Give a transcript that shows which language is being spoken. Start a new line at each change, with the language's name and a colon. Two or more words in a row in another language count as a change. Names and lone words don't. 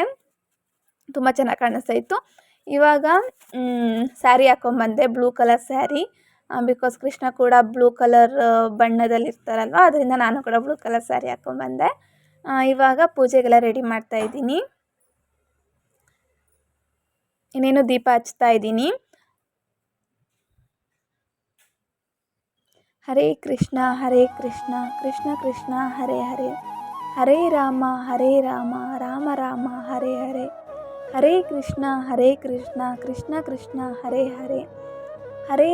Kannada: ತುಂಬ ಚೆನ್ನಾಗಿ ಕಾಣಿಸ್ತಾ ಇತ್ತು. ಇವಾಗ ಸ್ಯಾರಿ ಹಾಕ್ಕೊಂಬಂದೆ,
English: blue colour saree.
Kannada: ಬಿಕಾಸ್ ಕೃಷ್ಣ ಕೂಡ
English: blue colour
Kannada: ಬಣ್ಣದಲ್ಲಿ ಇರ್ತಾರಲ್ವ, ಅದರಿಂದ ನಾನು ಕೂಡ
English: blue colour saree
Kannada: ಹಾಕ್ಕೊಂಬಂದೆ. ಇವಾಗ ಪೂಜೆಗೆಲ್ಲ ರೆಡಿ ಮಾಡ್ತಾ ಇದ್ದೀನಿ. ಇನ್ನೇನು ದೀಪ ಹಚ್ತಾ ಇದ್ದೀನಿ.
Sanskrit: ಹರೇ ಕೃಷ್ಣ ಕೃಷ್ಣ ಕೃಷ್ಣ ಹರೇ ಹರೇ, ಹರೇ ರಾಮ ರಾಮ ರಾಮ ಹರೇ ಹರೇ, ಹರೇ ಕೃಷ್ಣ ಕೃಷ್ಣ ಕೃಷ್ಣ ಹರೇ ಹರೇ, ಹರೇ